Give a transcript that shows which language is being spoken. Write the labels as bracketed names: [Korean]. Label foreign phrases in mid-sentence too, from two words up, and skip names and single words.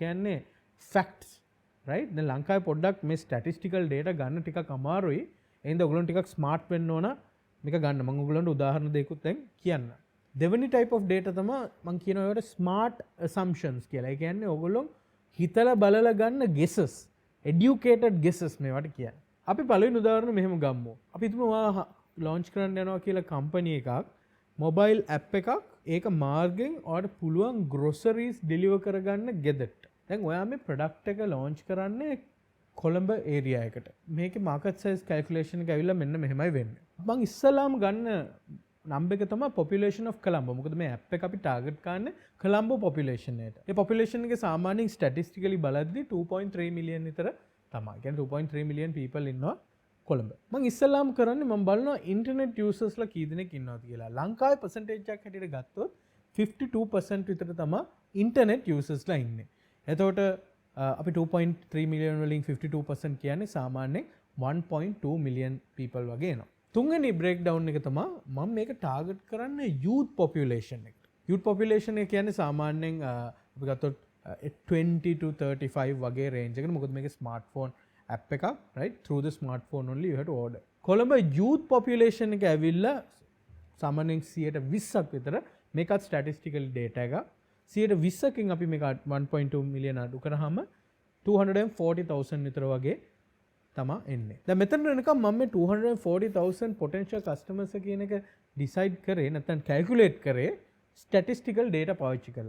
[Sinhala] ඒ කියන්නේ ෆැක්ට්ස්. right දැන් ලංකාවේ පොඩ්ඩක් මේ [English] statistical data [Sinhala] ගන්න ටිකක් අමාරුයි එහෙනම් ඔයගොල්ලෝ ටිකක් smart වෙන්න ඕන මේක ගන්න මම ඔයගොල්ලන්ට උදාහරණ දෙකකුත් දැන් කියන්න දෙවෙනි [English] type of data [Sinhala] තමයි මම කියනවා ඒකට [English] smart assumptions [Sinhala] කියලා. ඒ කියන්නේ ඔයගොල්ලෝ හිතලා බලලා ගන්න [English] guesses educated guesses [Sinhala] මේවට කියන්නේ. අපි පළවෙනි උදාහරණ මෙහෙම ගමු. අපි හිතමු launch කරන්න යනවා කියලා company එකක් [English] mobile app [Sinhala] එකක් ඒක මාර්ගෙන් ඔයාලට පුළුවන් [English] groceries deliver [Sinhala] කරගන්න ගෙදරට. දැන් ඔයා මේ product එක launch කරන්නේ කොළඹ area එකට. මේකේ [English] market size calculation [Sinhala] එක ඇවිල්ලා මෙන්න මෙහෙමයි වෙන්නේ. මම ඉස්සලාම ගන්න number එක තමයි [English] population of Colombo. [Sinhala] මොකද මේ app එක අපි target කරන්නේ [English] Colombo population [Sinhala] එකට. ඒ population එකේ සාමාන්‍යයෙන් statistically බලද්දී 2.3 million විතර තමයි. කියන්නේ 2.3 million people ඉන්නවා කොළඹ. මම ඉස්සලාම කරන්නේ මම බලනවා [English] internet users [Sinhala] ලා කී දෙනෙක් ඉන්නවද කියලා. ලංකාවේ percentage එකක් හැටියට ගත්තොත් 52% විතර තමයි [English] internet users [Sinhala] ලා ඉන්නේ. එතකොට අපි 2.3 million වලින් 52% කියන්නේ සාමාන්‍යයෙන් 1.2 million people වගේ එනවා. තුන්වෙනි breakdown එක තමයි මම මේක target කරන්නේ [English] youth population [Sinhala] එකට. [English] youth population [Sinhala] එක කියන්නේ සාමාන්‍යයෙන් අපි ගත්තොත් 20 to 35 වගේ range එකකට. මොකද මේක [English] smartphone app [Sinhala] එකක් [English] right through the smartphone only you have to order. [Sinhala] කොළඹ [English] youth population [Sinhala] එක ඇවිල්ලා සාමාන්‍යයෙන් 20ක් විතර මේකත් [English] statistical data [Sinhala] එක 20කින් අපි මේක 1.2 million අඩු කරාම 240,000 විතර වගේ තමයි එන්නේ. දැන් මෙතන වෙනකම් මම මේ 240,000 [English] potential customers [Sinhala] කියන එක decide කරේ නැත්නම් calculate කරේ [English] statistical data [Sinhala] පාවිච්චි කරලා.